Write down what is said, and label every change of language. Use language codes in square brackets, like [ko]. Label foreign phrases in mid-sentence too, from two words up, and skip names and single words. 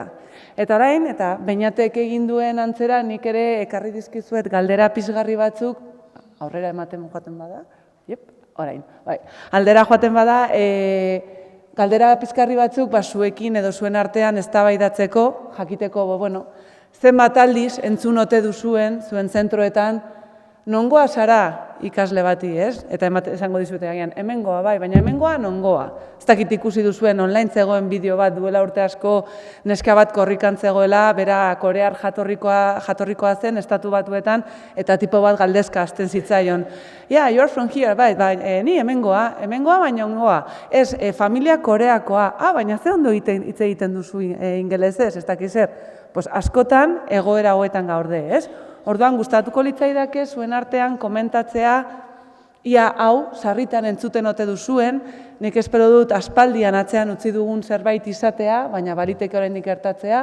[eu] Eta orain, eta Beñatek egin duen antzera, nik ere ekarri dizkizuet galdera pizgarri batzuk, aurrera ematen joaten bada, orain, aldera joaten bada, galdera pizgarri batzuk zuekin edo zuen artean eztabaidatzeko, jakiteko, zenbat aldiz entzun ote duzuen zuen zentroetan, nongoa zara ikasle bati, ez? Eta esango dizute agian, hemengoa bai, baina hemengoa nongoa. Ez dakit ikusi duzuen online zegoen bideo bat duela urte asko neska bat korrikan zegoela, bera korear jatorrikoa zen, estatu batuetan, eta tipo bat galdezka hasten zitzaion. [en] Yeah, you're from here, [eu] bai, ni hemengoa baina ongoa. Ez, familia koreakoa, baina ze ondo hitz egiten duzu ingelesez, ez dakiz zer. Pues askotan egoera hauetan gaude, ez? Orduan gustatuko litzaidake zuen artean komentatzea ia hau sarritan entzuten ote duzuen, nik espero dut aspaldian atzean utzi dugun zerbait izatea, baina bariteke oraindik gertatzea.